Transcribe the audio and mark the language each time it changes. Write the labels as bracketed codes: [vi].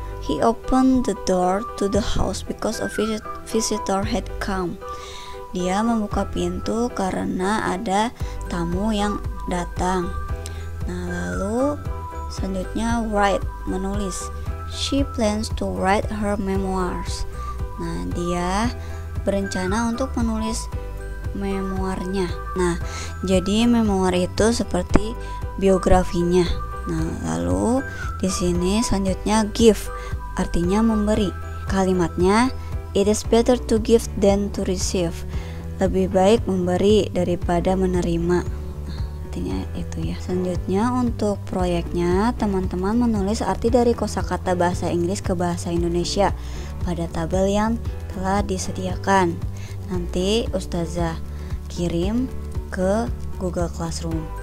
[en] He opened the door to the house because a visitor had come. [id] Dia membuka pintu karena ada tamu yang datang. Nah, lalu selanjutnya write, menulis. [en] She plans to write her memoirs. [id] Nah, dia berencana untuk menulis memoirnya. Nah, jadi memoir itu seperti biografinya. Nah, lalu di sini selanjutnya give, artinya memberi. Kalimatnya [en] it is better to give than to receive. [id] Lebih baik memberi daripada menerima. Nah, artinya itu ya. Selanjutnya untuk proyeknya, teman-teman menulis arti dari kosakata bahasa Inggris ke bahasa Indonesia pada tabel yang telah disediakan. Nanti Ustazah kirim ke Google Classroom.